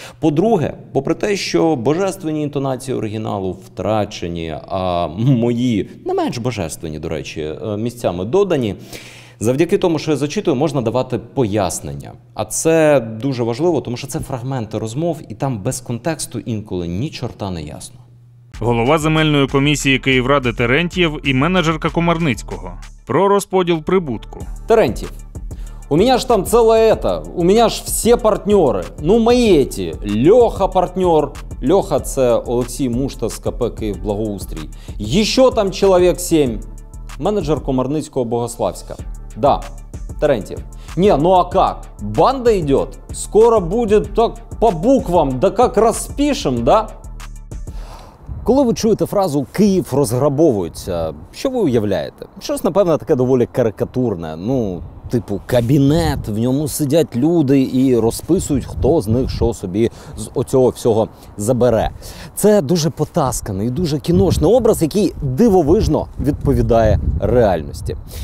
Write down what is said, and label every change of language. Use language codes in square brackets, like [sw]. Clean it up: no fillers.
[uk] По-друге, попри те, що божественні інтонації оригіналу втрачені, а мої, не менш божественні, до речі, місцями додані, завдяки тому, що я зачитую, можна давати пояснення. А це дуже важливо, тому що це фрагменти розмов, і там без контексту інколи ні чорта не ясно. Голова земельної комісії Київради Терентьєв і менеджерка Комарницького. Про розподіл прибутку. [ru] Терентьев, у меня ж там целое это, у меня ж все партнеры. Ну, мои эти, Леха партнер, [uk] Леха це Олексій Мушта з КП «Київблагоустрій». [ru] Еще там человек 7. [uk] Менеджер Комарницького Богославська. [ru] Да, Терентьев. Не, ну а как? Банда идет? Скоро будет так по буквам, да как распишем, да? [uk] Коли ви чуєте фразу «Київ розграбовується», що ви уявляєте? Щось, напевно, таке доволі карикатурне. Ну, типу кабінет, в ньому сидять люди і розписують, хто з них що собі з оцього всього забере. Це дуже потасканий, дуже кіношний образ, який дивовижно відповідає реальності.